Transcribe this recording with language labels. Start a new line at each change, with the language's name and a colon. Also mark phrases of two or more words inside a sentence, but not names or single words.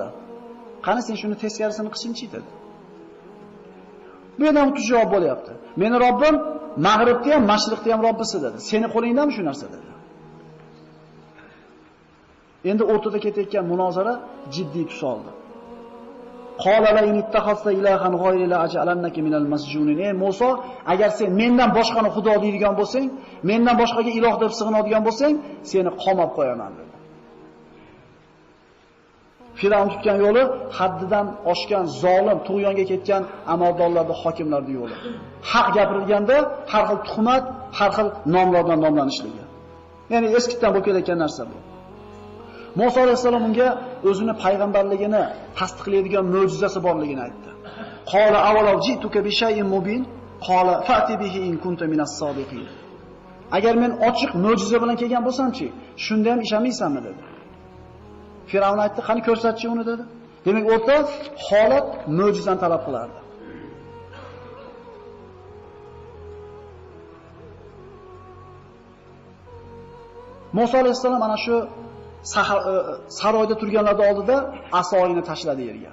Uzbek: Qani sen shuni teskarisini qilishingchi dedi. Bu yerdan o'tib javob bo'lyapti. Meni Robbim mag'ribda ham, mashriqda ham Robbisi dedi. Seni qo'lingdanmi shu narsa dedi. Endi o'rtada ketayotgan munozara jiddiy tus oldi.
Arabic: قال لئن اتخذت إلها غيري لأجعلنك من المسجونين.
Uzbek: Ey Musa, agar sen mendan boshqani xudo deydigan bo'lsang, mendan boshqaga iloh deb sig'inadigan bo'lsang, seni qamab qo'yaman dedi. Firavn tutgan yo'li haddidan oshgan zolim, tug'yonga ketgan amaldorlarning, hokimlarning yo'li. Haq gapirilganda har xil tuhmat, har xil nomlardan nomlanishligi. Ya'ni eskidan bo'lib kelayotgan narsa bu. Musa alayhisalom unga o'zini payg'ambarligini tasdiqlaydigan mo'jizasi borligini aytdi.
Arabic: قال أولو جئتك بشيء مبين، قال فأت به إن كنت من الصادقين.
Uzbek: Agar men ochiq mo'jiza bilan kelgan bo'lsam-chi, shunda ham ishamaysanmi dedi. Firavn aytdi, "Qani ko'rsatchi uni" dedi. Demak, o'rta holat mo'jizani talab qilardi. Musa alayhisalom ana shu saroyda turganlar oldida asoyini tashladi yerga.